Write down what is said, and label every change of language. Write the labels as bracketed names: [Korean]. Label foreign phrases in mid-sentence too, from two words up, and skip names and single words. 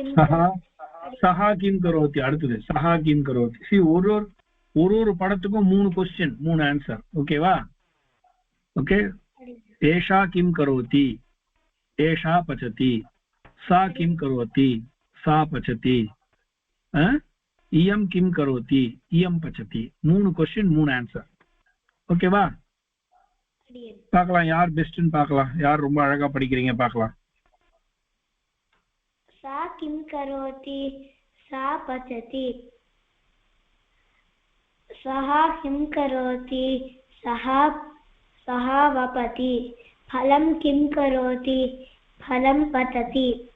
[Sanskrit] सः किं करोति [Tamil] அடுத்து [Sanskrit] सः किं करोति [Tamil] see ஒரு படத்துக்கும் மூணு क्वेश्चन மூணு ஆன்சர் ஓகேவா ஓகே [Sanskrit] एषा किं करोति एषा पचति सा किं करोति सा पचति इयं किं करोति इयं पचति [Tamil] மூணு क्वेश्चन மூணு ஆன்சர் ஓகேவா பார்க்கலாம் யார் பெஸ்ட்னு பார்க்கலாம் யார் ரொம்ப அழகா படிக்கிறீங்க பார்க்கலாம் [Sanskrit] सा किं करोति सा पचति सः किं करोति सः वपति फलं किं करोति फलं पतति